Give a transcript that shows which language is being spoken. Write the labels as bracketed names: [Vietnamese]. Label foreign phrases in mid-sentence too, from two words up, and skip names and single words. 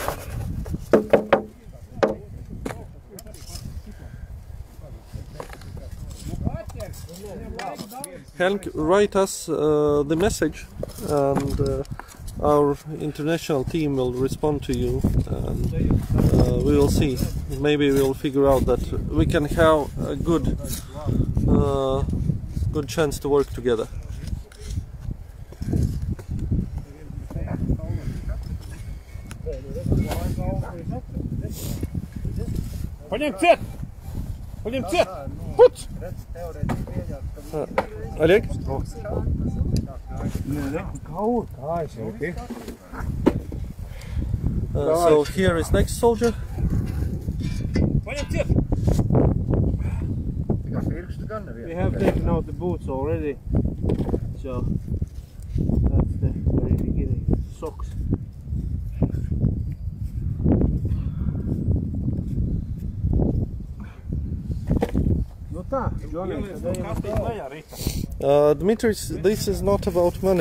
[English] Henk, write us the message and our international team will respond to you, and we will see. Maybe we'll figure out that we can have a good chance to work together. [Latvian] Paņem ciet! Paņem ciet! Puts! [English] Олег? So here is next soldier. [Latvian] Paņem ciet! [English] We have taken out the boots already, so that's the very beginning. Socks. Dmitris, this is not about money.